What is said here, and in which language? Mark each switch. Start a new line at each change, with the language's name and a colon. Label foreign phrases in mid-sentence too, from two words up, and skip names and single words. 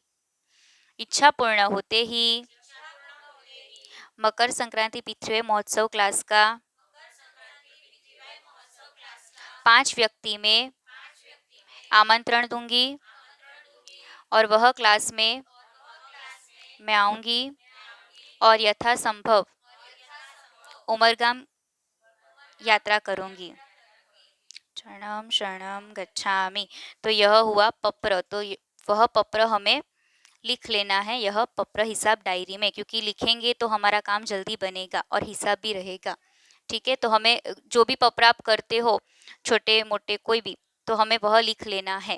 Hindi: इच्छा पूर्ण होते ही मकर संक्रांति पृथ्वी महोत्सव क्लास का 5 व्यक्ति में आमंत्रण दूंगी और वह क्लास में मैं आऊंगी और यथासंभव उमरगाम यात्रा करूंगी।
Sanskrit: शरणम शरणम गच्छामि।
Hindi: तो यह हुआ पत्र। तो वह पत्र हमें लिख लेना है, यह पत्र हिसाब डायरी में, क्योंकि लिखेंगे तो हमारा काम जल्दी बनेगा और हिसाब भी रहेगा। ठीक है। तो हमें जो भी पत्र आप करते हो छोटे मोटे कोई भी, तो हमें वह लिख लेना है।